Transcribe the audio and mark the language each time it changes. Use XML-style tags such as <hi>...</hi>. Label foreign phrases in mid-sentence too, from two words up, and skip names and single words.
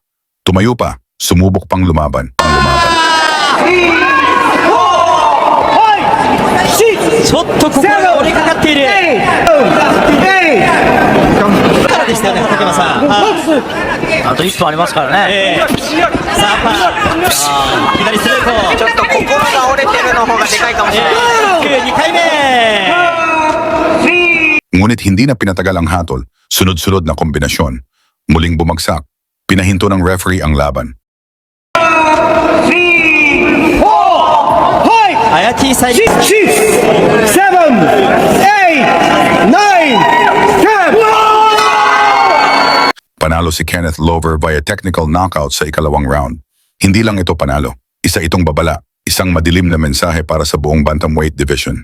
<tl>Tumayo pa, sumubok pang lumaban.</tl> <ja>ちょっとここが折れかかっているからでしたよね、畠山さん。あと1分ありますからね、さあパー、左ストレート、ちょっと心が折れてるの方がでかいかもしれない。 2回目。</ja> <tl>Ngunit hindi na pinatagal ang hatol, sunod-sunod na kombinasyon. Muling bumagsak, pinahinto ng referee ang laban. アヤティサイリ Panalo si Kenneth Lover via technical knockout sa ikalawang round. Hindi lang ito panalo, isa itong babala, isang madilim na mensahe para sa buong bantamweight division.</tl>